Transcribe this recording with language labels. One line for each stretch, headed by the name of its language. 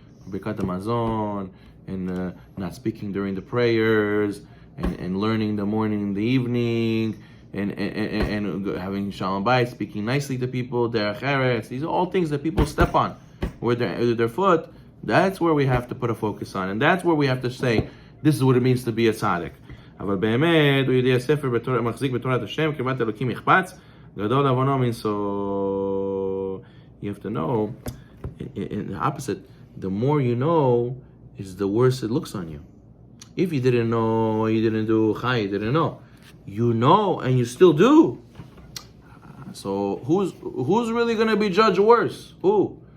English: Birkat Hamazon, and not speaking during the prayers, and learning the morning and the evening, and having Shalom Bayit, speaking nicely to people, Derech Eretz. These are all things that people step on with their foot. That's where we have to put a focus on, and that's where we have to say, this is what it means to be a tzaddik.
Hebrew: אבל באמת, הוא יודע ספר מחזיק בתורת השם, קרבת אלוקים יחפץ, גדול עוונו מנשוא.
English: You have to know, in the opposite, the more you know, is the worse it looks on you. If you didn't know, you didn't do chai, you didn't know. You know, and you still do. So who's really going to be judged worse? Who?